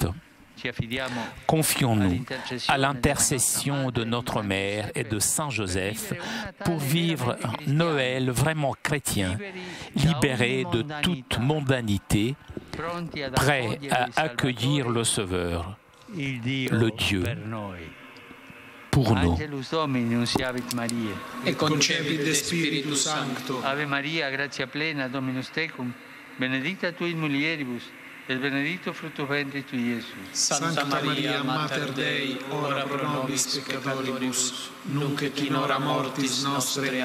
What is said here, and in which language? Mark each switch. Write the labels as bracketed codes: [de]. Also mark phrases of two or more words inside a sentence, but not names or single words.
[fr] Confions-nous à l'intercession de notre Mère et de Saint Joseph pour vivre Noël vraiment chrétien, libéré de toute mondanité, prêt à accueillir le Sauveur, le Dieu, pour nous. [la] Et concepit Spiritus Sancto. Ave Maria, gratia plena, Dominus tecum, benedicta tu in mulieribus, et benedictus fructus ventris tui, Iesus. Santa Maria, Mater Dei, ora pro nobis peccatoribus, nunc et in hora mortis nostre.